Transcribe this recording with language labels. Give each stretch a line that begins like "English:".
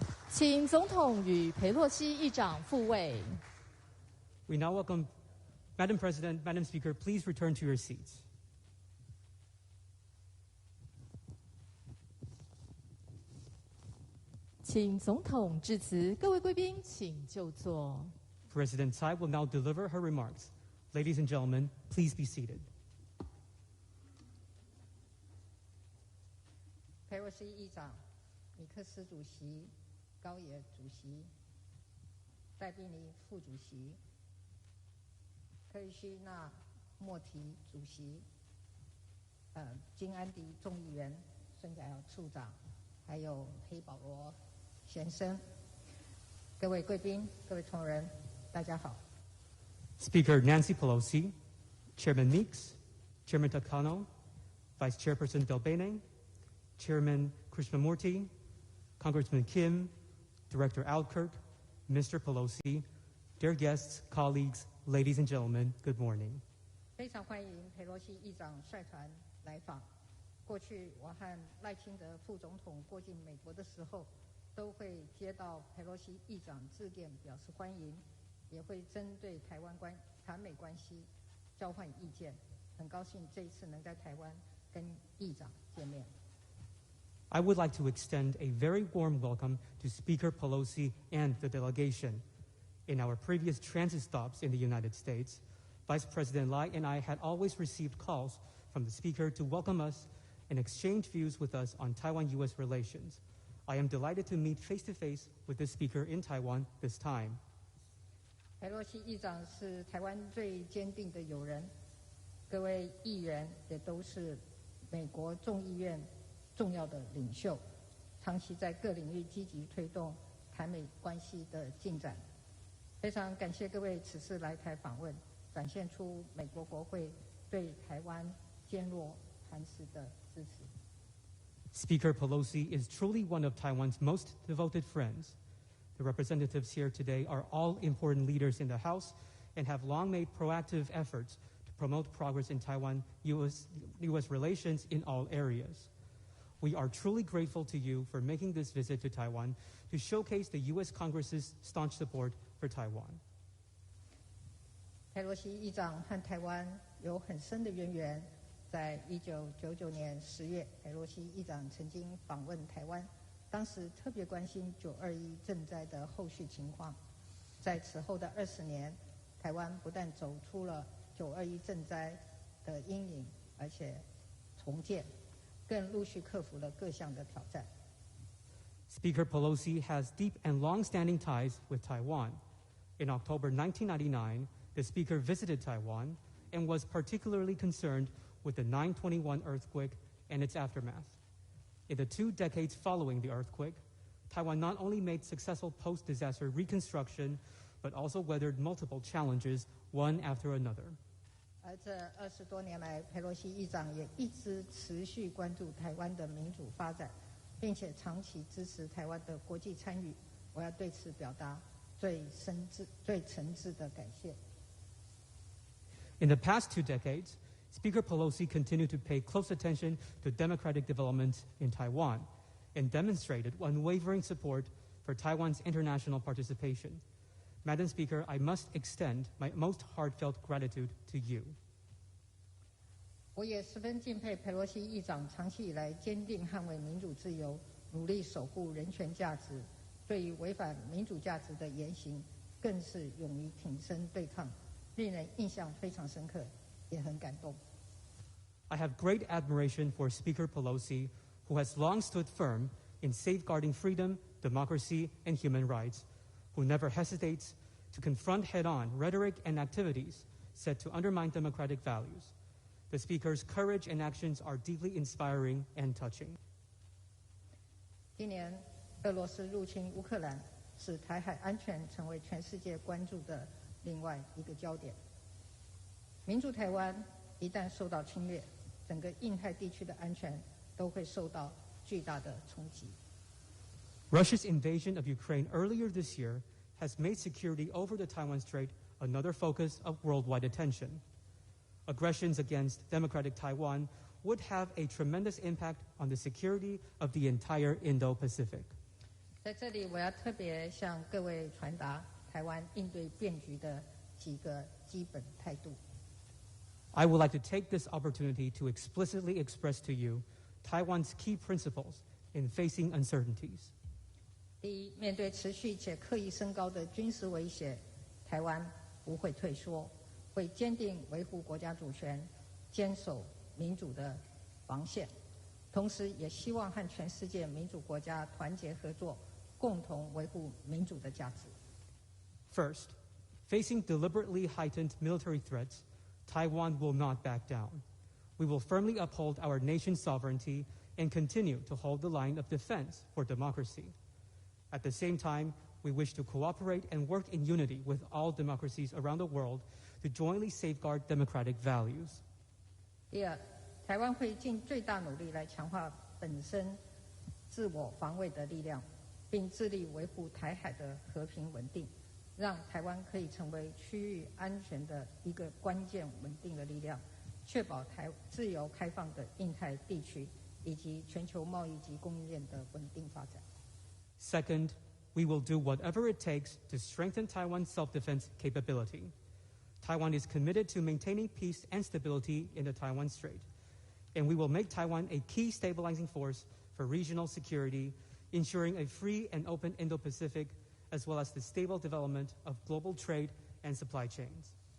Chinese: 请总统与裴洛西议长复位。
English: We now welcome Madam President, Madam Speaker, please return to your seats.
Chinese: "请总统致辞，各位贵宾请就座。
English: President Tsai will now deliver her remarks. Ladies and gentlemen, please be seated.
Chinese: 裴洛西议长、米克斯主席、高野主席、戴宾尼副主席、科里希纳莫提主席、金安迪众议员、孙家尧处长，还有黑保罗先生，各位贵宾、各位同仁，大家好。
English: Speaker Nancy Pelosi, Chairman Meeks, Chairman Takano, Vice Chairperson Delbene, Chairman Krishnamurti, Congressman Kim, Director Alkirk, Mr. Pelosi, dear guests, colleagues, ladies and gentlemen, good morning.
Chinese: 非常欢迎裴洛西议长率团来访。过去我和赖清德副总统过境美国的时候，都会接到裴洛西议长致电表示欢迎，也会针对台美关系交换意见。很高兴这一次能在台湾跟议长见面。
English: I would like to extend a very warm welcome to Speaker Pelosi and the delegation. In our previous transit stops in the United States, Vice President Lai and I had always received calls from the Speaker to welcome us and exchange views with us on Taiwan-U.S. relations. I am delighted to meet face-to-face with the Speaker in Taiwan this time.
Chinese: 裴洛西议长是台湾最坚定的友人，各位议员也都是美国众议院重要的领袖，长期在各领域积极推动台美关系的进展。非常感谢各位此次来台访问，展现出美国国会对台湾坚若磐石的支持。
English: Speaker Pelosi is truly one of Taiwan's most devoted friends. The representatives here today are all important leaders in the House and have long made proactive efforts to promote progress in Taiwan-U.S. relations in all areas. We are truly grateful to you for making this visit to Taiwan to showcase the U.S. Congress's staunch support for Taiwan.
Chinese: 裴洛西议长和台湾有很深的渊源。在1999年10月，裴洛西议长曾经访问台湾，当时特别关心921震灾的后续情况。在此后的20年，台湾不但走出了921震灾的阴影，而且重建，更陆续克服了各项的挑战。
English: Speaker Pelosi has deep and long-standing ties with Taiwan. In October 1999, the Speaker visited Taiwan and was particularly concerned with the 9/21 earthquake and its aftermath. In the 2 decades following the earthquake, Taiwan not only made successful post-disaster reconstruction, but also weathered multiple challenges, one after another.
Chinese: 而这20多年来，裴洛西议长也一直持续关注台湾的民主发展，并且长期支持台湾的国际参与。我要对此表达最诚挚的感谢。
English: In the past 2 decades, Speaker Pelosi continued to pay close attention to democratic developments in Taiwan and demonstrated unwavering support for Taiwan's international participation. Madam Speaker, I must extend my most heartfelt gratitude to you.
Chinese: 我也十分敬佩裴洛西议长长期以来坚定捍卫民主自由，努力守护人权价值，对于违反民主价值的言行，更是勇于挺身对抗，令人印象非常深刻，也很感动。
English: I have great admiration for Speaker Pelosi, who has long stood firm in safeguarding freedom, democracy, and human rights, who never hesitates to confront head-on rhetoric and activities set to undermine democratic values. The Speaker's courage and actions are deeply inspiring and touching.
Chinese: 今年，俄罗斯入侵乌克兰，使台海安全成为全世界关注的另外一个焦点。民主台湾一旦受到侵略，整个印太地区的安全都会受到巨大的冲击。
English: Russia's invasion of Ukraine earlier this year has made security over the Taiwan Strait another focus of worldwide attention. Aggressions against democratic Taiwan would have a tremendous impact on the security of the entire Indo-Pacific.
Chinese: 在这里，我要特别向各位传达台湾应对变局的几个基本态度。
English: I would like to take this opportunity to explicitly express to you Taiwan's key principles in facing uncertainties.
Chinese: 第一，面对持续且刻意升高的军事威胁，台湾不会退缩，会坚定维护国家主权，坚守民主的防线，同时也希望和全世界民主国家团结合作，共同维护民主的价值。
English: First, facing deliberately heightened military threats, Taiwan will not back down. We will firmly uphold our nation's sovereignty and continue to hold the line of defense for democracy. At the same time, we wish to cooperate and work in unity with all democracies around the world to jointly safeguard democratic values.
Chinese: 第二，台湾会尽最大努力来强化本身自我防卫的力量，并致力维护台海的和平稳定，让台湾可以成为区域安全的一个关键稳定的力量，确保自由开放的印太地区以及全球贸易及供应链的稳定发展。
English: Second, we will do whatever it takes to strengthen Taiwan's self-defense capability. Taiwan is committed to maintaining peace and stability in the Taiwan Strait, and we will make Taiwan a key stabilizing force for regional security, ensuring a free and open Indo-Pacific, as well as the stable development of global trade and supply chains.